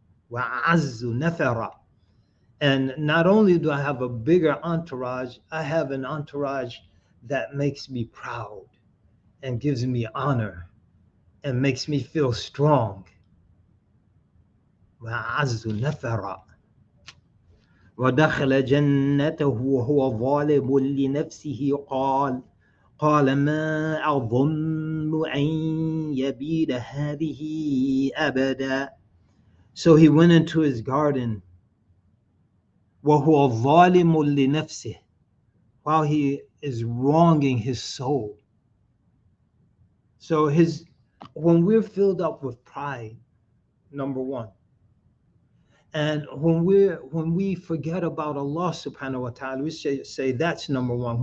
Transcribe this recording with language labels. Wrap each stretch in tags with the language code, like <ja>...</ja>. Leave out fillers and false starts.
<ar>وَأَعَزُّ نَفَرًا.</ar> <en>And not only do I have a bigger entourage, I have an entourage that makes me proud and gives me honor and makes me feel strong.</en> <ar>وَأَعَزُّ نَفَرًا. ودخل جنته وهو ظالم لنفسه قال ما أظن أن يبيد هذه أبدا.</ar> <en>So he went into his garden</en> <ar>وهو ظالم لنفسه,</ar> <en>while he is wronging his soul. So when we're filled up with pride, number one, and when we forget about Allah subhanahu wa ta'ala, we say that's number one.</en>